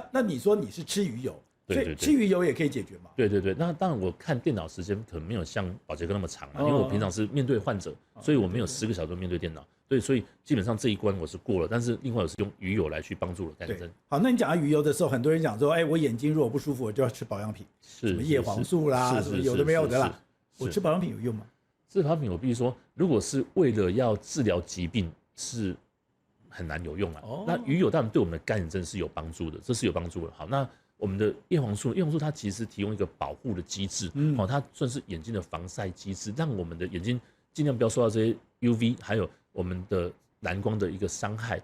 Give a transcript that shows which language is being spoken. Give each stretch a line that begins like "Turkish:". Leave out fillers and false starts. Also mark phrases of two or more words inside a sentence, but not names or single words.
Chinese: 那你說你是吃魚油？对，吃魚油也可以解決嘛？對，那當然我看電腦時間可能沒有像寶傑哥那麼長因為我平常是面對患者，所以我沒有10個小時面對電腦。對，所以基本上這一關我是過了，但是另外我是用魚油來去幫助了乾眼症。好，那你講到魚油的時候，很多人講說，我眼睛如果不舒服，我就要吃保養品，什麼葉黃素啦，什麼有的沒有的啦。我吃保養品有用嗎？吃保養品我必須說，如果是為了要治療疾病，是很難有用啊。那魚油當然對我們的乾眼症是有幫助的，這是有幫助的。好，那我們的葉黃素它其實提供一個保護的機制，它算是眼睛的防曬機制，讓我們的眼睛盡量不要受到這些 UV，還有我們的藍光的一個傷害。